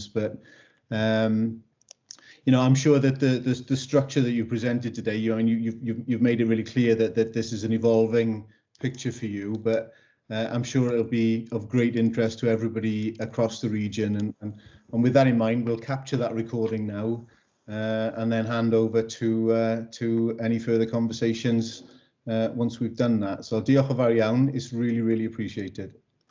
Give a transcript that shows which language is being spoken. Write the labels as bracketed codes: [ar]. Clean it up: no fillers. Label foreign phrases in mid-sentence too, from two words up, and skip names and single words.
[en] But you know, I'm sure that the structure that you presented today, you know, and you've made it really clear that this is an evolving picture for you, but I'm sure it'll be of great interest to everybody across the region. And with that in mind, we'll capture that recording now and then hand over to any further conversations once we've done that. [cy] So diolch yn fawr iawn, [en] it's really appreciated.